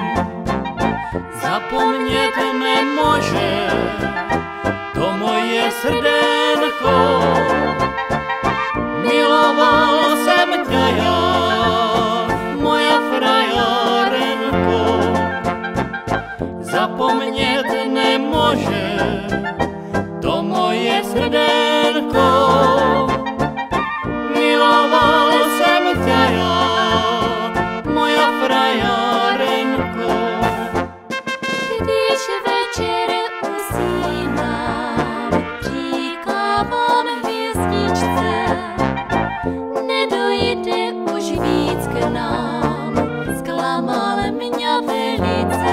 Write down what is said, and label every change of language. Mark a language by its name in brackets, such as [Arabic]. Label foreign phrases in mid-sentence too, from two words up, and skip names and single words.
[Slovak] Zapomnět nemôže to moje srdenko, miloval jsem ťa ja, moja frajárenko. Zapomnět nemôže to moje srdenko, miloval jsem ťa ja, moja frajárenko. [Czech] Když večer usínám, říkávám hvězdičce, nedojde už víc k nám, zklamal mě velice.